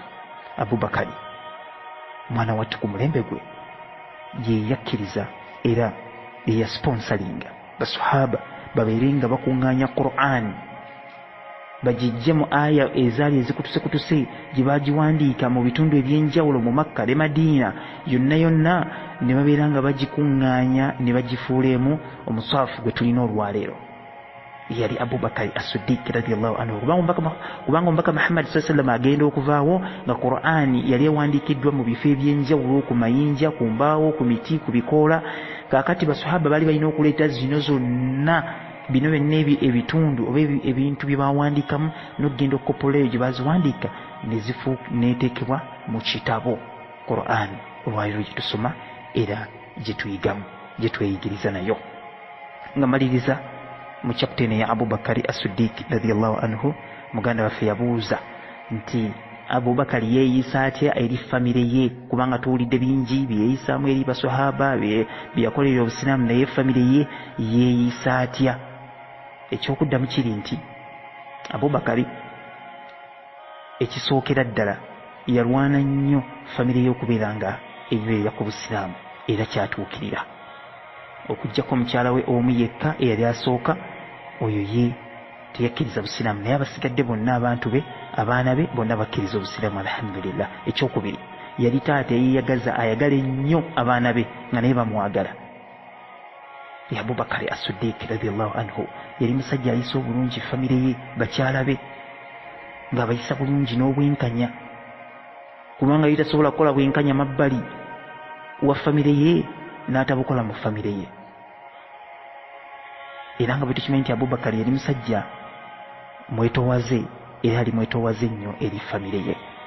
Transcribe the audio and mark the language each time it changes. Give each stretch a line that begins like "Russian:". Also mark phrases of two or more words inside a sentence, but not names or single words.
Ganda: Abubakari mwana wattu ku mulembe gwe ye yakkiriza era ye yasponsalinga basahaba babeere nga bakuŋŋaanya Qur'an, bagijje mu aya ezaali ezikutusekutuse gye baagiwandiika mu bitundu eby'enjawulo mu Makka ne Madiina yonna yonna, ne babeera nga bagikuŋŋaanya ne bagifuuleemu omusaafu gwe tulina olwaleero. Yali Abubakar as-Siddiq
Arabic: رضي الله عنه,
Ganda: kubanga omubaka Muhammad
Arabic: صلى الله عليه وسلم
Ganda: agenda okuvaawo nga Qur'an yali ewandiikiddwa mu bifo eby'enjawulo, ku mayinja, ku mbaawo, ku miti, ku bikoola. Kaakati basahaba baali balina okuleeta zino zonna bino byonna ebitundu oba ebintu bye bawandiikamu n'okugenda okukoppola eyo gye baziwandiika neeteekebwa mu kitabo Qur'an olwaliro gye tusoma era gye tuyigamu, gye tweyigiriza nayo. Nga maliriza mu chapter ya Abubakari as-Siddiq
Arabic: رضي الله عنه,
Ganda: muganda waffe yabuuza nti Abubakar yeeyisa atya eri famire ye, kubanga tuwulidde bingi byeyisamu eri baswahaba byeyakolera obusiraamu, naye famire ye yeeyisa atya? Ekyokuddamu kiri nti Abubakar ekisookera ddala yalwana nnyo famire ye okubeera nga ebeera ku busiraamu era kyatuukirira, okuggyako omukyala we omu yekka eyali asooka, oyo ye teyakkiriza busiraamu, naye abasigadde bonna abantu be, abaana be bonna bakkiriza obusiraamu, alhamdulillah. Ekyokubiri yali taata eyeyagaza, ayagala ennyo abaana be nga naye bamwagala. Ya Abubakar as-Siddiq
Arabic: رضي الله عنه
Ganda: yali musajja ayisa obulungi famire ye, bakyala be ng'abayisa bulungi n'obwenkanya, kubanga yali tasobola kukola bwenkanya mabbali wa famire ye n'atabukola mu famire ye. Era nga bwe tukimanyi nti Abubakar yali musajja mwetowaze, era ali mwetowaze nnyo eri famire ye.